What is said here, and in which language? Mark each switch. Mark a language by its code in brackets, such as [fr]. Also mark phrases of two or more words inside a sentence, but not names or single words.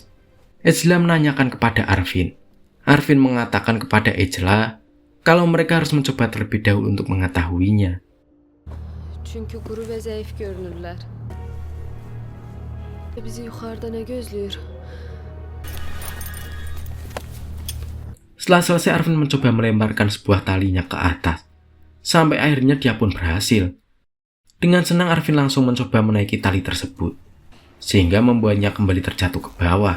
[id] Ejla menanyakan kepada Arvin. Arvin mengatakan kepada Ejla kalau mereka harus mencoba terlebih dahulu untuk mengetahuinya. [tr] Çünkü kuru ve zayıf görünürler. Bizi yukarıda ne gözlüyor? [id] Setelah selesai Arvin mencoba melemparkan sebuah talinya ke atas, sampai akhirnya dia pun berhasil. Dengan senang Arvin langsung mencoba menaiki tali tersebut, sehingga membuatnya kembali terjatuh ke bawah.